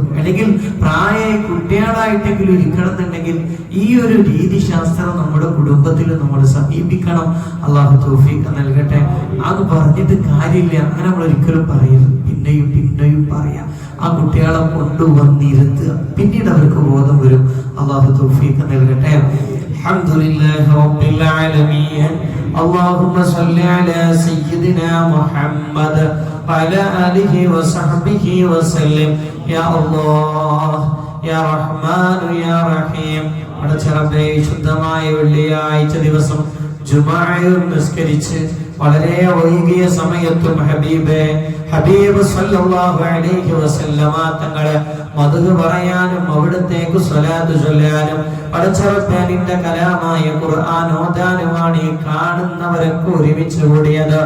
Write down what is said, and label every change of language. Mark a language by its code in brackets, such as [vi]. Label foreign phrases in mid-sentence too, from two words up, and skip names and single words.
[ml] അല്ലെങ്കിൽ പ്രായമായി കുട്ടികളായിട്ടെങ്കിലും ഇരിക്കണമെന്നുണ്ടെങ്കിൽ ഈ ഒരു രീതിശാസ്ത്രം നമ്മുടെ കുടുംബത്തിൽ നമ്മൾ സമീപിക്കണം. അള്ളാഹു തൗഫീഖ് നൽകട്ടെ. അത് പറഞ്ഞിട്ട് കാര്യമില്ല, അങ്ങനെ നമ്മൾ ഒരിക്കലും പറയരുത്. പിന്നെയും പറയാം. ആ കുട്ടികളെ കൊണ്ടുവന്നിരുത്തുക, പിന്നീട് അവർക്ക് ബോധം വരും. അള്ളാഹു തൗഫീഖ് നൽകട്ടെ. [ar] الحمد لله رب العالمين. اللهم صل على سيدنا محمد وعلى آله وصحبه وسلم. يا الله يا رحمن يا رحيم. [ml] അടച്ചറബേ, ശുദ്ധമായ വെള്ളിയാഴ്ച ദിവസം ജുമാഅ നിസ്കരിച്ച് വളരെ വൈകിയ സമയത്തും ഹബീബ് [ar] صلى الله عليه وسلم [ml] തങ്ങളെ മദ്ഹ് പറയാനും അവിടത്തേക്ക് സ്വലാത്ത് ചൊല്ലാനും പടച്ചറബിന്റെ കലാമായ ഖുർആൻ ഓതാനുമാണ് ഈ കാണുന്നവരൊക്കെ ഒരുമിച്ച് കൂടിയത്.